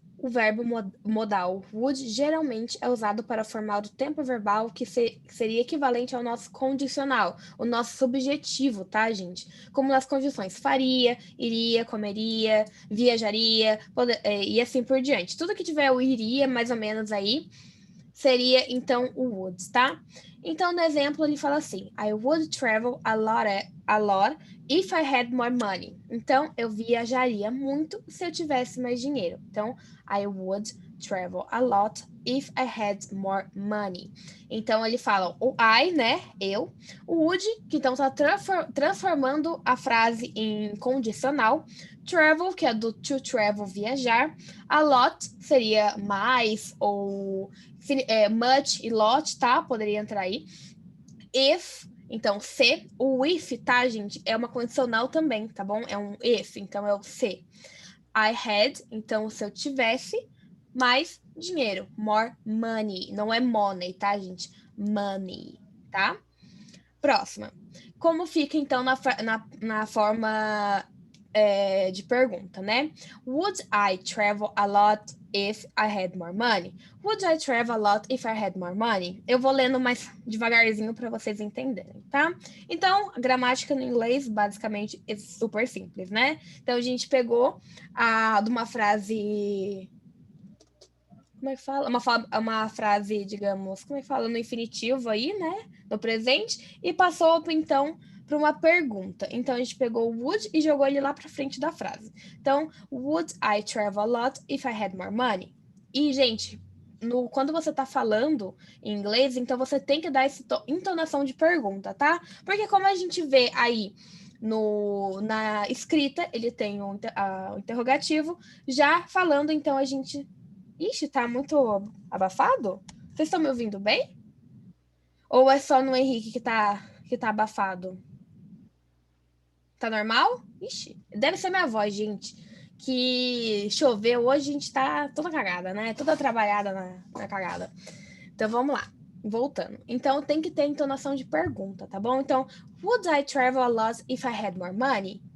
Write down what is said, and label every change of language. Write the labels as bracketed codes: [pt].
[pt] O verbo modal would geralmente é usado para formar o tempo verbal que seria equivalente ao nosso condicional, o nosso subjetivo, tá, gente? Como nas condições faria, iria, comeria, viajaria, e assim por diante. Tudo que tiver o iria, mais ou menos aí, seria então o would, tá? Então, no exemplo, ele fala assim: [en] I would travel a lot if I had more money. [pt] Então, eu viajaria muito se eu tivesse mais dinheiro. [en] Então, I would travel a lot if I had more money. [pt] Então, ele fala o I, né? Eu. O would, que então está transformando a frase em condicional. Travel, que é do to travel, viajar. A lot seria mais ou much e lot, tá? Poderia entrar aí. If, então, se. O if, tá, gente? É uma condicional também, tá bom? É um if, então é o se. I had, então, se eu tivesse mais dinheiro. More money. Não é money, tá, gente? Money, tá? Próxima. Como fica, então, na forma de pergunta, né? [en] Would I travel a lot if I had more money? Would I travel a lot if I had more money? [pt] Eu vou lendo mais devagarzinho para vocês entenderem, tá? Então, a gramática no inglês, basicamente, é super simples, né? Então, a gente pegou de uma frase... Como é que fala? Uma frase, digamos, como é que fala? No infinitivo aí, né? No presente. E passou, então, para uma pergunta. Então, a gente pegou o would e jogou ele lá para frente da frase. [en] Então, would I travel a lot if I had more money? [pt] E, gente, quando você está falando em inglês, então você tem que dar essa entonação de pergunta, tá? Porque como a gente vê aí na escrita, ele tem o interrogativo. Já falando, então, a gente... Ixi, tá muito abafado? Vocês estão me ouvindo bem? Ou é só no Henrique que tá abafado? Tá normal? Ixi, deve ser minha voz, gente. Que choveu hoje, a gente tá toda cagada, né? Toda trabalhada na cagada. Então vamos lá. Voltando. Então tem que ter entonação de pergunta, tá bom? [en] Então, would I travel a lot if I had more money?